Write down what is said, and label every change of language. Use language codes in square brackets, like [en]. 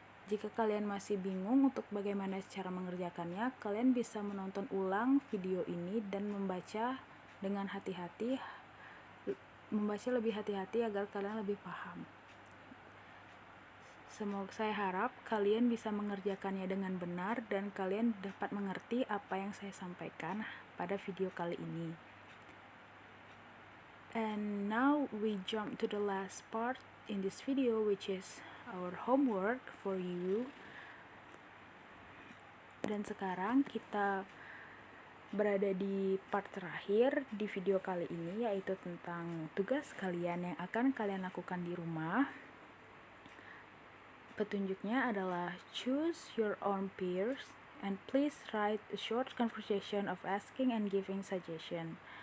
[id] Jika kalian masih bingung untuk bagaimana cara mengerjakannya, kalian bisa menonton ulang video ini dan membaca lebih hati-hati agar kalian lebih paham. Saya harap kalian bisa mengerjakannya dengan benar dan kalian dapat mengerti apa yang saya sampaikan pada video kali ini. [en] And now we jump to the last part in this video, which is our homework for you. [id] Dan sekarang kita berada di part terakhir di video kali ini, yaitu tentang tugas kalian yang akan kalian lakukan di rumah. Petunjuknya adalah [en] choose your own peers and please write a short conversation of asking and giving suggestion.